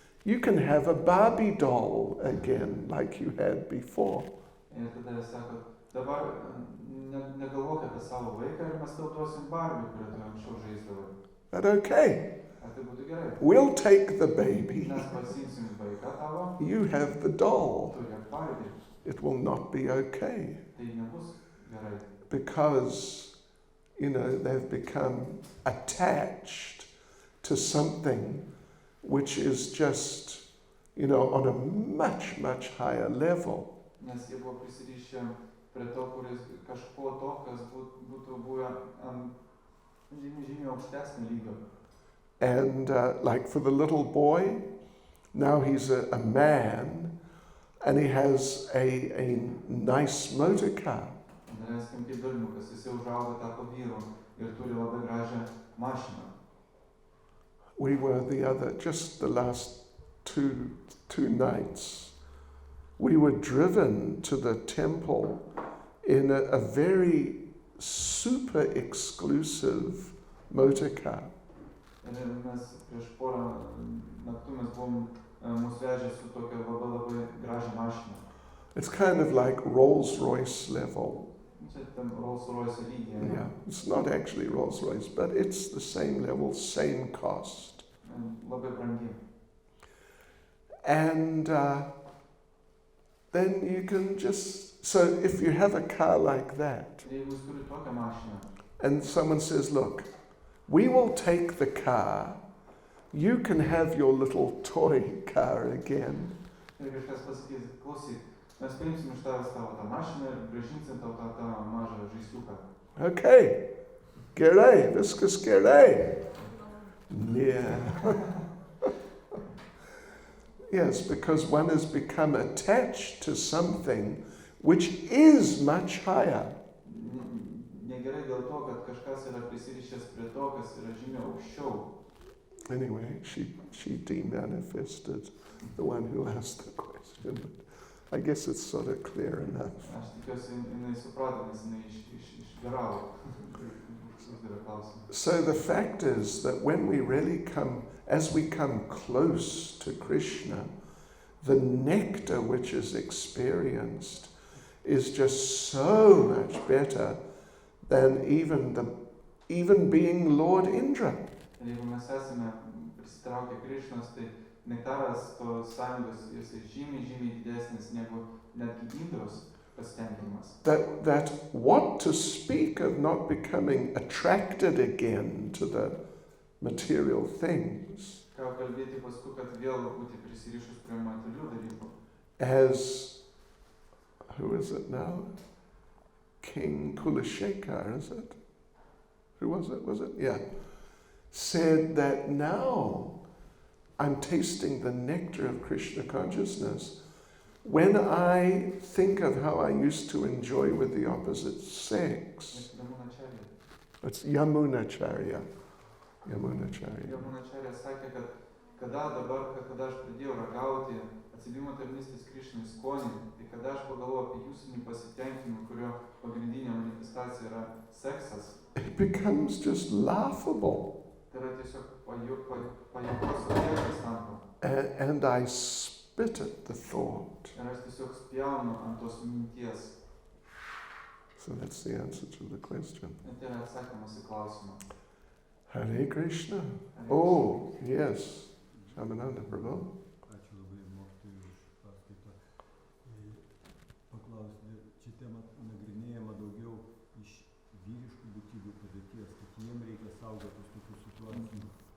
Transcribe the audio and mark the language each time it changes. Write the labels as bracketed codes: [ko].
[en] You can have a Barbie doll again, like you had before. [lt] Ir tada jis sako, dabar negalvok apie savo vaiką ir mes tau duosim Barbie, kurią tu anksčiau žaisdavai. [en] But okay, [lt] Ar tai būtų gerai? [en] we'll take the baby. [lt] Mes pasiimsim vaiką tavo, [en] You have the doll. [lt] tu liek Barbie. [en] It will not be okay [lt] Tai nebus gerai. [en] because, they've become attached to something which is just, on a much, much higher level. [lt] Nes jie buvo prisirišę prie to, kuris kažko to, kas būtų buvę ant žymiai aukštesnio lygio. [en] And like for the little boy, now he's a man and he has a nice motor car. [lt] Daleiskim, kaip berniukas, jis užaugo tapo vyru ir turi labai gražią mašiną. [en] We were just the last two nights, we were driven to the temple in a very super exclusive motor car. [lt] Ir mes prieš porą naktų mes buvom mus vežę su tokia labai gražią mašiną. [en] It's kind of like Rolls-Royce level. [lt] Čia tam Rolls-Royce lygyje. [en] Yeah, it's not actually Rolls-Royce, but it's the same level, same cost. [lt] Labai brangi. [en] And then you can so if you have a car like that, [lt] Jeigu jūs turite tokią mašiną, [en] and someone says, look, we will take the car, you can have your little toy car again. [lt] ir kažkas pasakys, klausyk, mes paimsim iš tavęs tavo tą mašiną ir grąžinsim tau tą mažą žaisliuką. Okay, gerai, viskas gerai. Yeah. [en] Yes, because one has become attached to something which is much higher. [lt] Negerai dėl to, kad kažkas yra prisirišęs prie to, kas yra žymiai aukščiau. [en] Anyway, she demanifested, the one who asked the question. I guess it's sort of clear enough. [lt] Aš tikiuosi, jinai suprato, nes jinai išgaravo. Uždavė klausimą. [en] So the fact is that when we really as we come close to Krishna, the nectar which is experienced is just so much better than even being Lord Indra. [lt] Ir jeigu mes esame prisitraukę Krišnos, tai nektaras tos sąjungos jisai žymiai didesnis negu netgi Indros pasitenkinimas. [en] That what to speak of not becoming attracted again to the material things. [lt] Ką kalbėti paskui, kad vėl būti prisirišus prie materialių dalykų. [en] As, who is it now? King Kulashekar, is it? Who was it? Was it? Yeah. Said that now I'm tasting the nectar of Krishna consciousness when I think of how I used to enjoy with the opposite sex. It's Yamunacharya. [lt] Yamunacharya sakė, kad kada aš pradėjau ragauti atsidavimo tarnystės Krišnai skonį, tai kada aš pagalvojau apie jūsinį pasitenkinimą, kurio pagrindinė manifestacija yra seksas. [en] It becomes just laughable. [lt] Tai yra tiesiog pajuokos objektas tampa. [en] And I spit at the thought. [lt] Ir aš tiesiog spjaunu ant tos minties. [en] So that's the answer to the question. [lt] Ir tai yra atsakymas į klausimą. [en] Hare Krishna. Oh, yes. Shamananda Prabhu. [lt] Ačiū labai mokytojui už paskaitą. Paklausti, ši tema nagrinėjama daugiau iš vyriškų būtybių padėties, kad jiem reikia saugotis tokių situacijų.